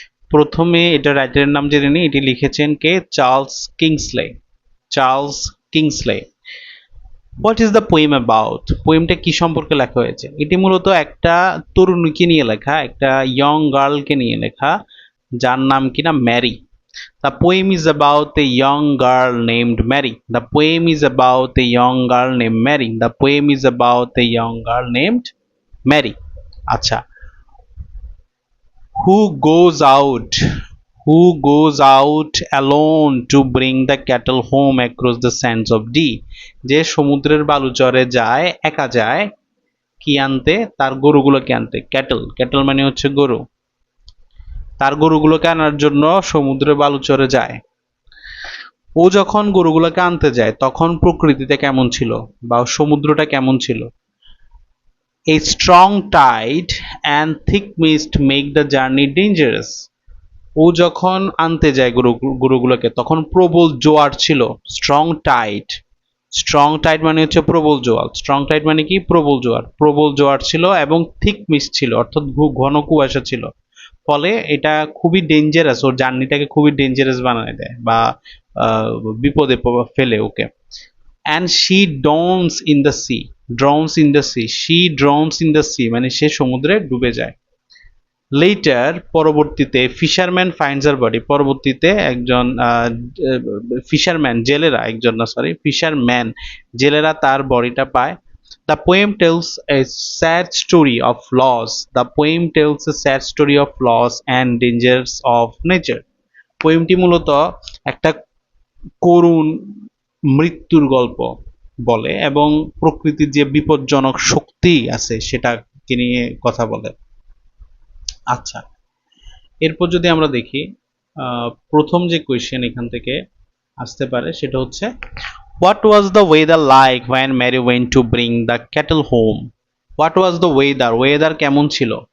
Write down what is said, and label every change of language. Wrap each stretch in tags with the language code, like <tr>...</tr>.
<bn>প্রথমে এটা রাইটারের নাম জেনে নিই। এটি লিখেছেন কে? Charles Kingsley.</bn> <en>Charles Kingsley. What is the poem about?</en> <bn>পোয়েমটা কি সম্পর্কে লেখা হয়েছে? এটি মূলত একটা তরুণীকে নিয়ে লেখা, একটা ইয়ং গার্লকে নিয়ে লেখা, যার নাম কিনা Mary.</bn> <en>The poem is about a young girl named Mary. The poem is about a young girl named Mary. The poem is about a young girl named Mary. আচ্ছা, who goes out who goes out alone to bring the cattle home across the sands of D?</en> <bn>যে সমুদ্রের বালুচরে যায়, একা যায় কি আনতে? তার গরুগুলোকে আনতে। ক্যাটল, ক্যাটল মানে হচ্ছে গরু। তার গরুগুলোকে আনার জন্য সমুদ্রের বালুচরে যায়। ও যখন গরুগুলোকে আনতে যায় তখন প্রকৃতিতে কেমন ছিল বা সমুদ্রটা কেমন ছিল?</bn> <en>A strong tide and thick mist make the journey dangerous.</en> <bn>ও যখন আনতে যায় গরুগুলোকে তখন প্রবল জোয়ার ছিল। স্ট্রং টাইড, স্ট্রং টাইড মানে হচ্ছে প্রবল জোয়ার। স্ট্রং টাইড মানে কি? প্রবল জোয়ার। প্রবল জোয়ার ছিল এবং থিক মিস্ট ছিল, অর্থাৎ ঘন কুয়াশা ছিল। ফলে এটা খুবই ডেঞ্জারাস, ওর জার্নিটাকে খুবই ডেঞ্জারাস বানায় দেয় বা বিপদে ফেলে ওকে।</bn> <en>And she drowns in the sea. Drowns in the sea, she drowns in the sea</en> <bn>মানে সে সমুদ্রে ডুবে যায়। লেটার, পরবর্তীতে,</bn> <en>Fisherman finds her body.</en> <bn>পরবর্তীতে একজন ফিশারম্যান, জেলেরা, একজন না সরি ফিশারম্যান, জেলেরা তার বডিটা পায়।</bn> <en>The poem tells a sad story of loss. The poem tells a sad story of loss and dangers of nature.</en> <bn>পোয়েমটি মূলত একটা করুণ মৃত্যুর গল্প বলে এবং প্রকৃতির যে বিপজ্জনক শক্তি আছে সেটাকে নিয়ে কথা বলে। আচ্ছা, এরপর যদি আমরা দেখি প্রথম যে কোয়েশ্চেন এখান থেকে আসতে পারে সেটা হচ্ছে,</bn> <en>What was the weather like when Mary went to bring the cattle home? What was the weather?</en> <bn>Weather কেমন ছিল?</bn>